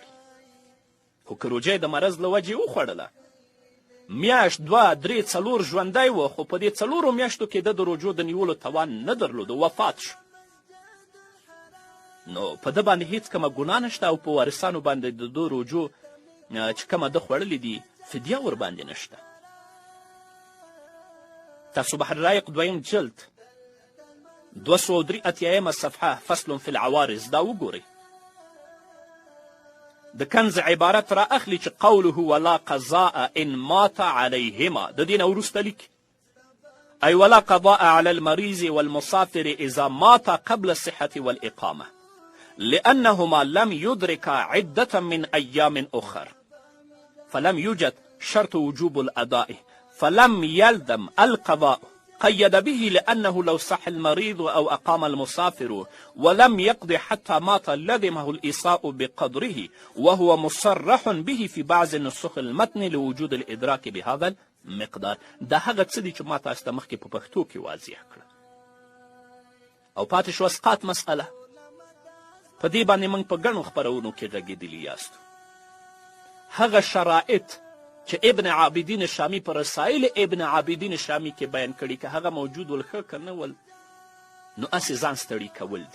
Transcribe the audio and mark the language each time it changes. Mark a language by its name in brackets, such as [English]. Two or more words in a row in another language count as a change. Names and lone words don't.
[Pashto] خو که روژه د مرض له وجې وخوړله، میاشت 2-3 4 ژوندی و، خو په دې 4 میاشتو کې د روژو د نیولو توان نه درلود، وفات شو، نو په ده باندې هیڅ کومه ګناه نشته او په وارثانو باندې د ده روژو چې کومه ده خوړلې دي فدیه ورباندې نشته. تاسو بحر رایق 2م جلد 283 صفحه [Arabic] فصل فی العوارض [Pashto] دا وګورئ. د کنز عبارت را اخلي چې [Arabic] قوله ولا قضاء ان مات علیهما، [Pashto] د دې نه وروسته لیکي [Arabic] ای ولا قضاء علی المریض والمسافر اذا مات قبل الصحة والإقامة لأنهما لم يدرك عدة من أيام أخر فلم يوجد شرط وجوب الأداء فلم يلزم القضاء. قيد به لأنه لو صح المريض أو أقام المسافر ولم يقضي حتى مات لزمه الإيصاء بقدره، وهو مصرح به في بعض نسخ المتن لوجود الإدراك بهذا المقدار. [Pashto] دا هغه څه دي چې ما تاسو ته مخکې په پښتو کې واضح کړه. او پاتې شوه اسقاط مسئله. په دې باندې موږ په ګڼو خپرونو کې غږېدلي یاستو. هغه شرایط چې ابن عابدین شامی په رسایل ابن عابدین شامی کې بیان کړي، که هغه موجود ول ښه که نه ول نو هسې ځان ستړي کول دي.